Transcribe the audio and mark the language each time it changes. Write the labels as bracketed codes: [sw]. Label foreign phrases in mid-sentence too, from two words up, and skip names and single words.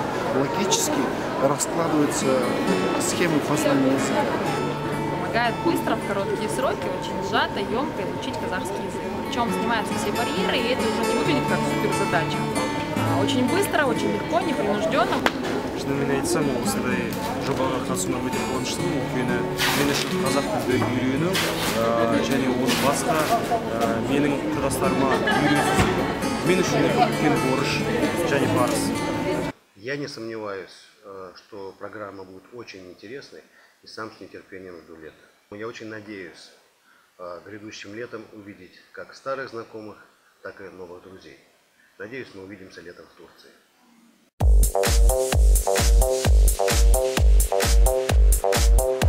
[kk] Логически раскладываются схемы познания языка. Помогает быстро, в короткие сроки, очень сжато, емко изучить казахский язык. Причем снимаются все барьеры, и это уже не выглядит как суперзадача. Очень быстро, очень легко, непринужденно. Шынымен айтсам, осындай жобаға қатысуыма өте қуаныштымын, өйткені мен үшін қазақ тілді үйрену және оны басқа менің құрдастарыма үйрету мен үшін үлкен борыш және парыз. [ru] Я не сомневаюсь, что программа будет очень интересной, и сам с нетерпением жду лета. Я очень надеюсь грядущим летом увидеть как старых знакомых, так и новых друзей. Надеюсь, мы увидимся летом в Турции.